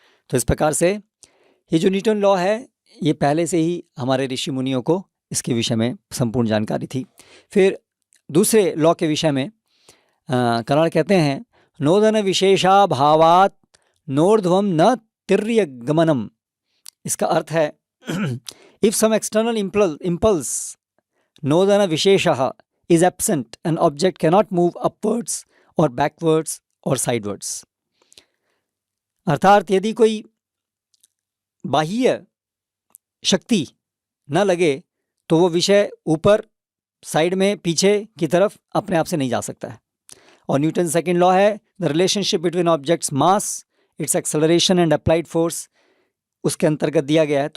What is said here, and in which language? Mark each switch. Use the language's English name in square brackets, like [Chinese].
[Hindi] तो इस प्रकार से ये जो न्यूटन लॉ है ये पहले से ही हमारे ऋषि मुनियों को इसके विषय में संपूर्ण जानकारी थी। फिर दूसरे लॉ के विषय में कन्नड़ कहते हैं, [Sanskrit] नोदन विशेषा भावात नोर्ध्वम न तिर्य गमनम। [Hindi] इसका अर्थ है [English] If some external impulse नोदन विशेषः is absent, an object cannot move upwards or backwards or sidewards। [Hindi] अर्थात यदि कोई बाह्य शक्ति न लगे तो वो विषय ऊपर, साइड में, पीछे की तरफ अपने आप से नहीं जा सकता है। [English] और Newton second law है the relationship between objects mass, its acceleration and applied force, [Hindi] उसके अंतर्गत दिया गया है।